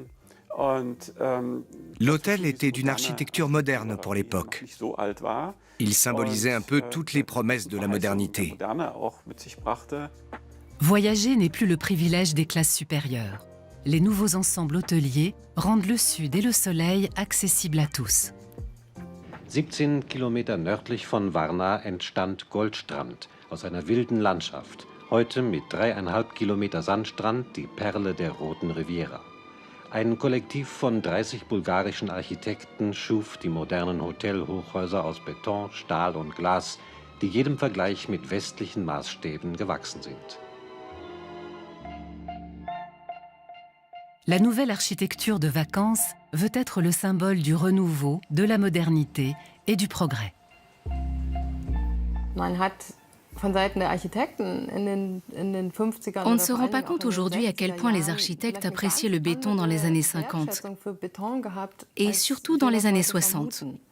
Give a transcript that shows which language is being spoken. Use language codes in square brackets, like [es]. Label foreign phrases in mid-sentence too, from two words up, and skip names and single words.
[fr] L'hôtel était d'une architecture moderne pour l'époque. Il symbolisait un peu toutes les promesses de la modernité. Voyager n'est plus le privilège des classes supérieures. Les nouveaux ensembles hôteliers rendent le sud et le soleil accessibles à tous. [de] 17 Kilometer nördlich von Varna entstand Goldstrand aus einer wilden Landschaft. Heute mit 3,5 Kilometer Sandstrand die Perle der Roten Riviera. Ein Kollektiv von 30 bulgarischen Architekten schuf die modernen Hotelhochhäuser aus Beton, Stahl und Glas, die jedem Vergleich mit westlichen Maßstäben gewachsen sind. [fr] La nouvelle architecture de vacances veut être le symbole du renouveau, de la modernité et du progrès. On ne se rend pas compte aujourd'hui à quel point les architectes appréciaient le béton dans les années 50 et surtout dans les années 60.